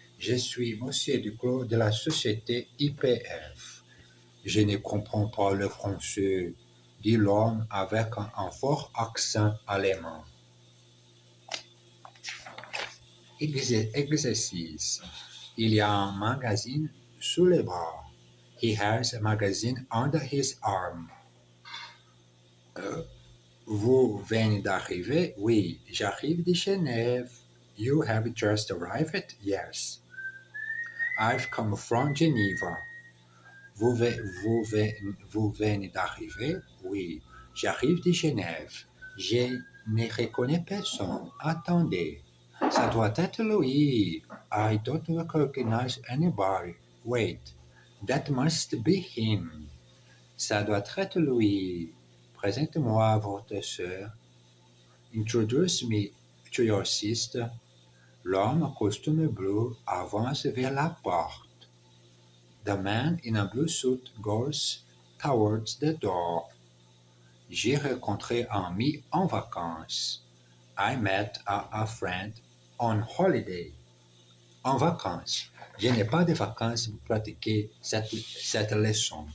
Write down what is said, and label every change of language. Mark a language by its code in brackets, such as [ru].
[fr] Je suis Monsieur Duclos de la société IPF. Je ne comprends pas le français, dit l'homme avec un fort accent allemand. Exercice. Il y a un magazine sous le bras. [en] He has a magazine under his arm. [fr] Vous venez d'arriver? Oui, j'arrive de Genève. [en] You have just arrived? Yes. I've come from Geneva. [fr] Vous venez d'arriver? Oui, j'arrive de Genève. Je ne reconnais personne. Attendez, ça doit être lui. [en] I don't recognize anybody. Wait, that must be him. [fr] Ça doit être lui. Présente-moi votre sœur. [en] Introduce me to your sister. [fr] L'homme en costume bleu avance vers la porte. [en] The man in a blue suit goes towards the door. [fr] J'ai rencontré un ami en vacances. [en] I met a friend on holiday. [fr] En vacances. Je n'ai pas de vacances pour pratiquer cette leçon.